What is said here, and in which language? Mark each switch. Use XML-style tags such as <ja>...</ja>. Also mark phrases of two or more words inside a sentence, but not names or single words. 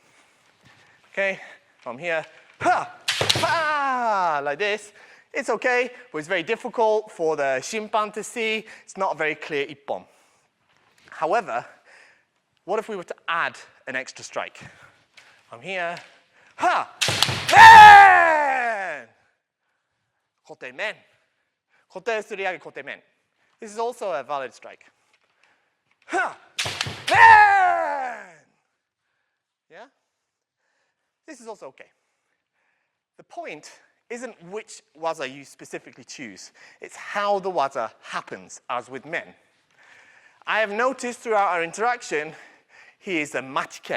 <en>Okay? From here, ha! Ha! Like this. It's okay, but it's very difficult for the shimpan to see. It's not a very clear ippon. However, what if we were to add an extra strike? From here, ha! Men!</en> <ja>小手面。小手擦り上げ小手面.</ja> <en>This is also a valid strike. Ha! Men! Yeah? This is also okay. The point isn't which waza you specifically choose. It's how the waza happens, as with men. I have noticed throughout our interaction, he is a machiken.</en>